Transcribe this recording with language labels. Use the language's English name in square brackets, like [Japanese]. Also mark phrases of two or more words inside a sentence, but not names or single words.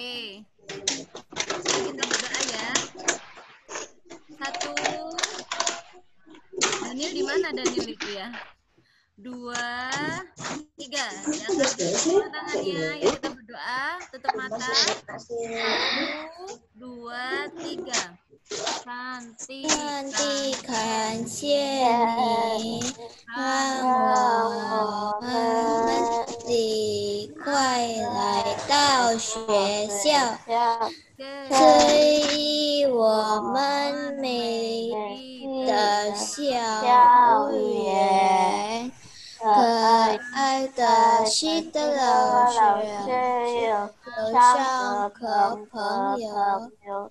[Indonesian] Kita berdoa ya. 1. Daniel di mana Daniel itu ya? 2, 3. Diangkat dulu tangannya. Yuk kita berdoa. Tutup mata. 1, 2, 3. [Chinese] 上帝感谢你，让我们的快来到学校，赐予我们美丽的校园，可爱的新的老师，友善的朋友。